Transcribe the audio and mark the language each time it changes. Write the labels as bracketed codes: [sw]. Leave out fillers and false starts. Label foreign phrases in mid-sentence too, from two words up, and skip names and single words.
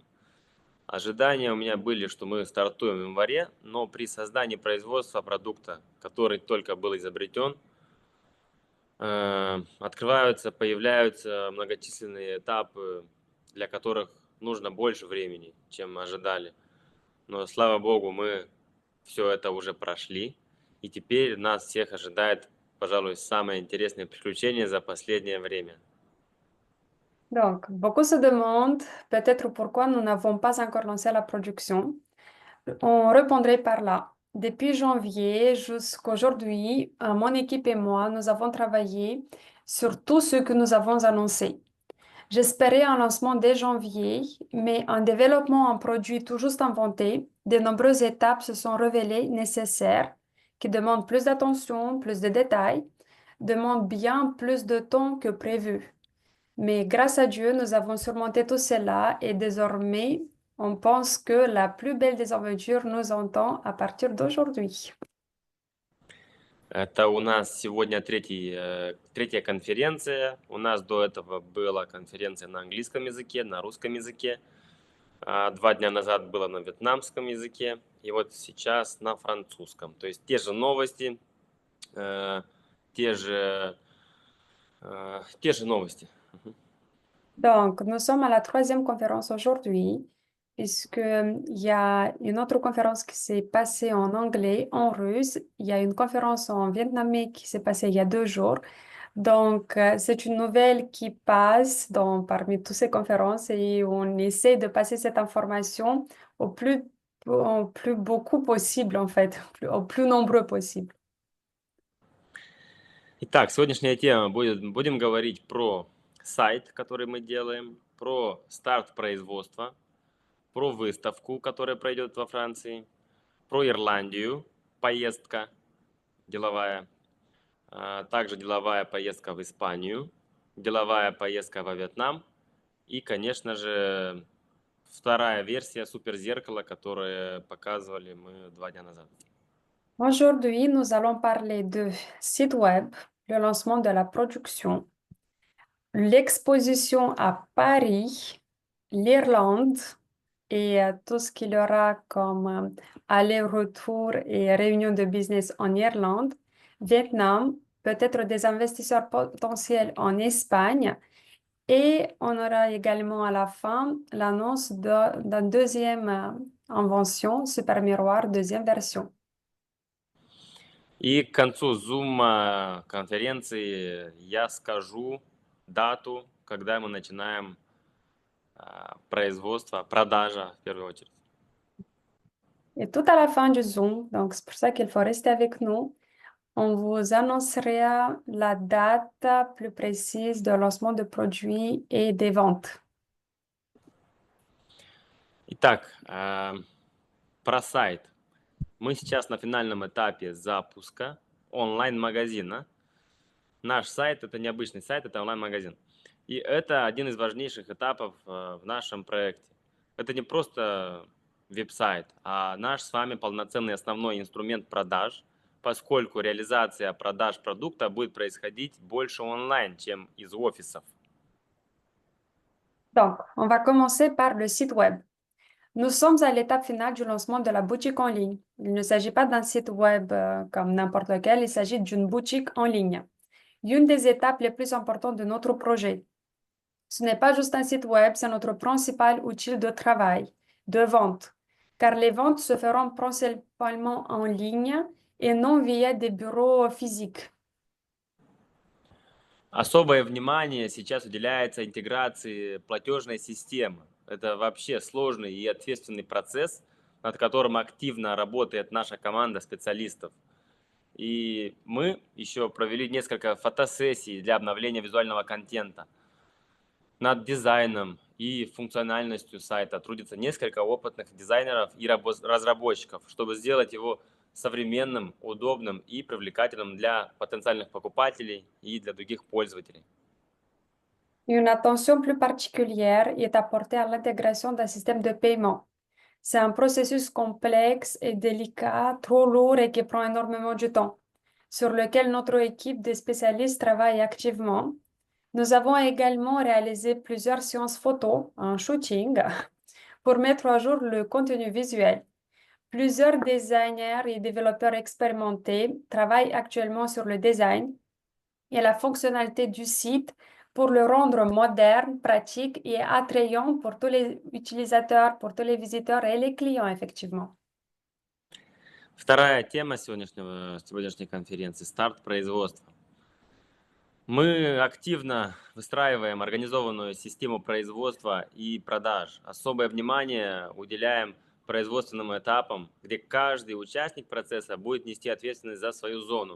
[ru] Ожидания у меня были, что мы стартуем в январе, но при создании производства продукта, который только был изобретен, появляются многочисленные этапы, для которых нужно больше времени, чем ожидали. Но, слава богу, мы все это уже прошли, и теперь нас всех ожидает, пожалуй, самое интересное приключение за последнее время. [fr] Donc, beaucoup se demandent peut-être pourquoi nous n'avons pas encore lancé la production. On répondrait par là. Depuis janvier jusqu'aujourd'hui, mon équipe et moi, nous avons travaillé sur tout ce que nous avons annoncé. J'espérais un lancement dès janvier, mais en développant un produit tout juste inventé, de nombreuses étapes se sont révélées nécessaires, qui demandent plus d'attention, plus de détails, demandent bien plus de temps que prévu. Mais grâce à Dieu, nous avons surmonté tout cela et désormais, on pense que la plus belle des aventures nous attend à partir d'aujourd'hui. [ru] Это у нас сегодня третья конференция. У нас до этого была конференция на английском языке, на русском языке. 2 дня назад было на вьетнамском языке. И вот сейчас на французском. То есть те же новости, те же новости. [fr] Donc, nous sommes à la troisième conférence aujourd'hui, puisqu'il y a une autre conférence qui s'est passée en anglais, en russe. Il y a une conférence en vietnamien qui s'est passée il y a 2 jours. Donc, c'est une nouvelle qui passe parmi toutes ces conférences et on essaie de passer cette information au plus beaucoup possible, en fait, au plus nombreux possible. [ru] Итак, сегодняшняя тема будем говорить про сайт, который мы делаем, про старт производства, про выставку, которая пройдет во Франции, про Ирландию, поездка деловая, также деловая поездка в Испанию, деловая поездка во Вьетнам и, конечно же, вторая версия суперзеркала, которое показывали мы 2 дня назад. [fr] Aujourd'hui, nous allons parler de site web, le lancement de la production, l'exposition à Paris, l'Irlande et tout ce qu'il y aura comme aller-retour et réunion de business en Irlande, Vietnam, peut-être des investisseurs potentiels en Espagne et on aura également à la fin l'annonce d'une deuxième invention, Super Miroir, deuxième version. [ru] И к концу Zoom конференции я скажу дату, когда мы начинаем производство, продажа в первую очередь. [fr] Et tout à la fin du Zoom, donc c'est pour ça qu'il faut rester avec nous, on vous annoncera la date plus précise de lancement de produits et des ventes. [ru] Итак, про сайт. Мы сейчас на финальном этапе запуска онлайн-магазина. Наш сайт – это не обычный сайт, это онлайн-магазин. И это один из важнейших этапов в нашем проекте. Это не просто веб-сайт, а наш с вами полноценный основной инструмент продаж, поскольку реализация продаж продукта будет происходить больше онлайн, чем из офисов. [fr] Donc, on va commencer par le site web. Nous sommes à l'étape finale du lancement de la boutique en ligne. Il ne s'agit pas d'un site web comme n'importe lequel, il s'agit d'une boutique en ligne. Une des étapes les plus importantes de notre projet. Ce n'est pas juste un site web, c'est notre principal outil de travail, de vente, car les ventes se feront principalement en ligne et non via des bureaux physiques. [ru] Особое внимание сейчас уделяется интеграции платежной системы. Это вообще сложный и ответственный процесс, над которым активно работает наша команда специалистов. И мы еще провели несколько фотосессий для обновления визуального контента. Над дизайном и функциональностью сайта трудится несколько опытных дизайнеров и разработчиков, чтобы сделать его современным, удобным и привлекательным для потенциальных покупателей и для других пользователей. [fr] Une attention plus particulière est apportée à l'intégration d'un système de paiement. C'est un processus complexe et délicat, trop lourd et qui prend énormément de temps, sur lequel notre équipe de spécialistes travaille activement. Nous avons également réalisé plusieurs séances photos, un shooting, pour mettre à jour le contenu visuel. Plusieurs designers et développeurs expérimentés travaillent actuellement sur le design et la fonctionnalité du site pour le rendre moderne, pratique et attrayant pour tous les utilisateurs, pour tous les visiteurs et les clients, effectivement. [ru] Вторая тема сегодняшней конференции – старт производства. Мы активно выстраиваем организованную систему производства и продаж. Особое внимание уделяем производственным этапам, где каждый участник процесса будет нести ответственность за свою зону.